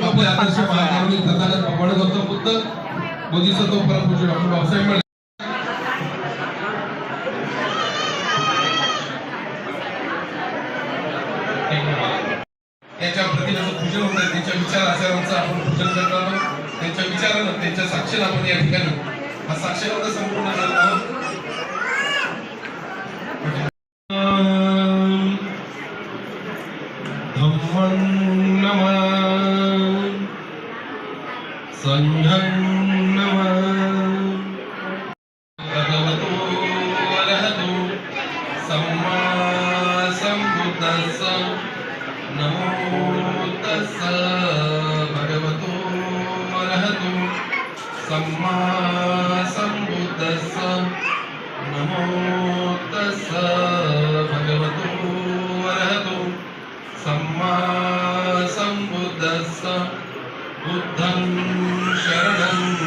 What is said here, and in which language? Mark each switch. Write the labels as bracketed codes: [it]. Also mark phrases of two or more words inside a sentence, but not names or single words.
[mr] आपले आदर्श महामानवी तथागत भगवान गौतम बुद्ध बोधिसत्व परमपूज्य डॉक्टर बाबासाहेब आंबेडकर यांच्या प्रतिमेचं पूजन होत आहे. त्यांच्या विचार आचारांचं आपण पूजन करणार आहोत. त्यांच्या विचारानं त्यांच्या साक्षीनं आपण या ठिकाणी हा साक्षीला संपूर्ण करत आहोत. [pi] धम्मं नमः संघं नमः भगवतो अरहतो सम्मा सम्बुद्धस्स नमो तस्स भगवतो अरहतो सम्मा सम्बुद्धस्स नमो तस्स भगवतो अरहतो सम्मा सम्बुद्धस्स बुद्धं शरणं